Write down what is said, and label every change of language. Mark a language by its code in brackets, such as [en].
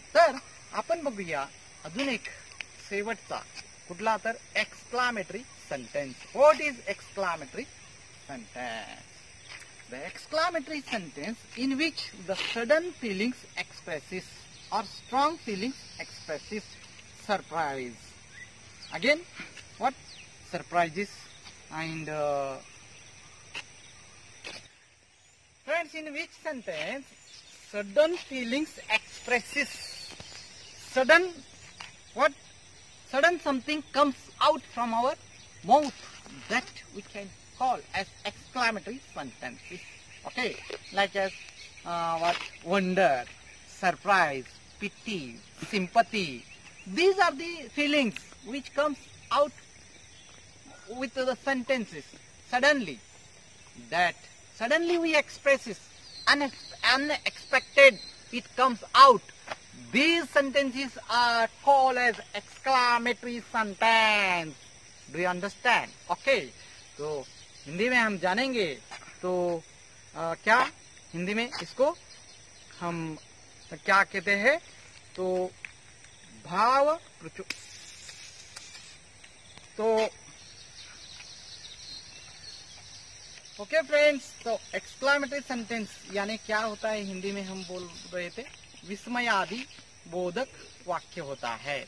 [mr] तर आपण बघूया अजून एक शेवटचा कुठला, तर exclamatory sentence. [en] What is exclamatory sentence? The exclamatory sentence in which the sudden feelings expresses or strong feelings expresses surprise. Again, what? Surprises. And friends, in which sentence sudden feelings expresses sudden what? Sudden something comes out from our mouth, that we can call as exclamatory sentences. Okay, like as what? Wonder, surprise, pity, sympathy. These are the feelings which comes out with the sentences suddenly. That suddenly we express it, unexpected it comes out. These sentences are called as exclamatory sentence. Do you understand? Okay. [hi] तो हिंदी में हम जानेंगे तो क्या हिंदी में इसको हम क्या कहते हैं, तो भाव प्रचुर। तो [en] okay friends, [hi] तो एक्सक्लामेटरी सेंटेंस यानी क्या होता है, हिंदी में हम बोल रहे थे विस्मयादि बोधक वाक्य होता है।